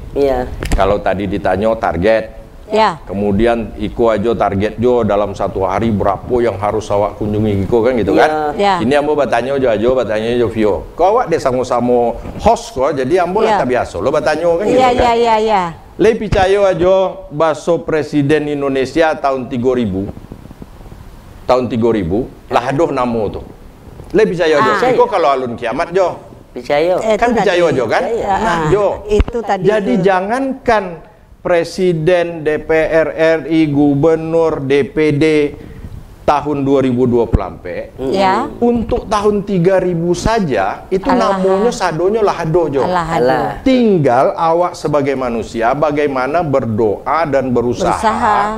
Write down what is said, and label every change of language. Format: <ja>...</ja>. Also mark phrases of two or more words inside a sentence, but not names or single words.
<min>Kalau tadi ditanya target, kemudian iko aja target Jo dalam satu hari berapa yang harus awak kunjungi iko kan gitu kan. Ini ambo bertanya aja bertanya Jo Vio. Kau awak deh sama-sama host kok, jadi ambo lah tak biasa lo bertanya kan gitu kan.</min> <id>Iya.</id> <min>Le picayo aja baso presiden Indonesia tahun 3000 lah aduh namo tuh. Le picayo aja. Iko kalau alun kiamat Jo. Picayo. Kan picayo aja kan. Jo.</min> <id>Itu tadi.</id> <min>Jadi jangankan Presiden, DPR RI, Gubernur, DPD tahun 2020 sampai untuk tahun 3000 saja itu namanya sadonya lahado Jo.</min> <id>Tinggal awak sebagai manusia bagaimana berdoa dan berusaha.</id>